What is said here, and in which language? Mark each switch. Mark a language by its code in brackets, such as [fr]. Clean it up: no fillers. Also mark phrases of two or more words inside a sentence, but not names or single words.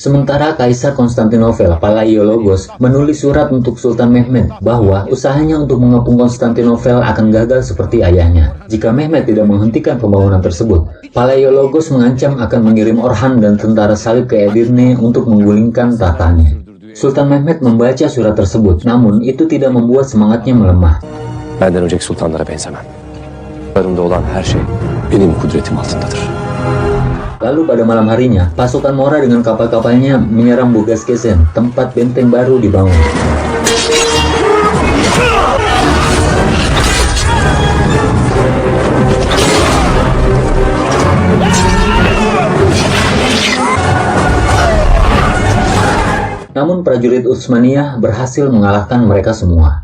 [id] Sementara Kaisar Konstantinopel, Palaiologos, menulis surat untuk Sultan Mehmet bahwa usahanya untuk mengepung Konstantinopel akan gagal seperti ayahnya. Jika Mehmet tidak menghentikan pembangunan tersebut, Palaiologos mengancam akan mengirim Orhan dan tentara salib ke Edirne untuk menggulingkan tahtanya. Sultan Mehmet membaca surat tersebut, namun itu tidak membuat semangatnya melemah. [tr] Benden önceki sultanlara benzemem. Yanımda olan her şey benim kudretim altındadır. [id] Lalu pada malam harinya, pasukan Mora dengan kapal-kapalnya menyerang Bugaskesen, tempat benteng baru dibangun. Namun prajurit Utsmaniyah berhasil mengalahkan mereka semua.